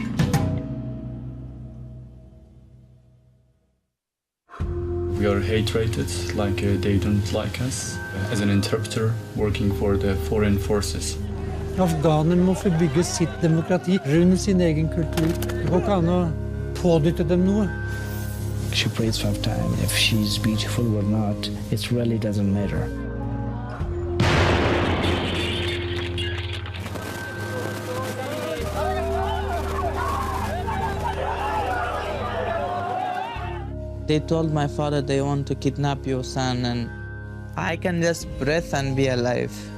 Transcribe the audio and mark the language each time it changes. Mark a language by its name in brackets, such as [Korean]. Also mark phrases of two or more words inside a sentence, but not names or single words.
[English] We are hate-rated, like they don't like us. As an interpreter working for the foreign forces. [Norwegian] Afghanerne må få bygge sitt demokrati rundt sin egen kultur. Det går ikke an å pådytte dem noe. [English] She prays 5 times. If she's beautiful or not, it really doesn't matter. They told my father they want to kidnap your son, and I can just breathe and be alive.